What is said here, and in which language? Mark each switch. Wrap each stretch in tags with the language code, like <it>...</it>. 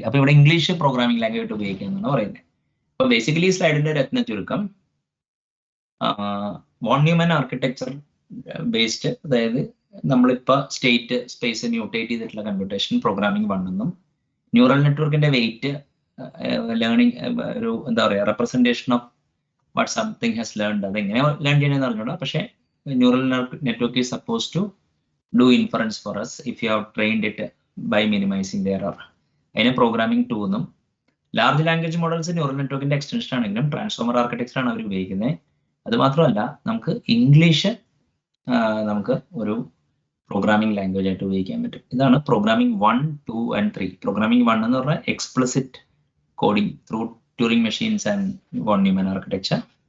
<ml>അപ്പൊ ഇവിടെ English programming language ആയിട്ട് ഉപയോഗിക്കുന്നതാണ് പറയുന്നത്. അപ്പൊ ബേസിക്കലി സ്ലൈഡിന്റെ രത്ന ചുരുക്കം വോൺ ന്യൂമാൻ ആർക്കിടെക്ചർ ബേസ്ഡ്, അതായത് നമ്മളിപ്പോൾ സ്റ്റേറ്റ് സ്പേസ് മ്യൂട്ടേറ്റ് ചെയ്തിട്ടുള്ള കമ്പ്യൂട്ടേഷൻ പ്രോഗ്രാമിംഗ് 1 എന്നും ന്യൂറൽ നെറ്റ്വർക്കിന്റെ വെയിറ്റ് ലേണിംഗ് ഒരു എന്താ പറയുക representation of what something has learned, അത് എങ്ങനെ ലേൺ ചെയ്യണമെന്ന് അറിഞ്ഞൂടാ.</ml> <en>പക്ഷേ neural network is suppose to do inference for us if you have trained it by minimizing the error.</en> <ml>അതിനെ പ്രോഗ്രാമിംഗ് 2 എന്നും. ലാർജ് ലാംഗ്വേജ് മോഡൽസ് ന്യൂറൽ നെറ്റ്വർക്കിന്റെ എക്സ്റ്റൻഷൻ ആണെങ്കിലും transformer architecture ആണ് അവർ ഉപയോഗിക്കുന്നത്. അത് മാത്രമല്ല നമുക്ക് ഇംഗ്ലീഷ് നമുക്ക് ഒരു പ്രോഗ്രാമിംഗ് ലാംഗ്വേജ് ആയിട്ട് ഉപയോഗിക്കാൻ പറ്റും.</ml> <en>ഇതാണ് programming 1, 2 and 3. Programming 1</en> <ml>എന്ന് പറഞ്ഞാൽ</ml> <en>Explicit coding through Turing machines and von Neumann architecture.</en>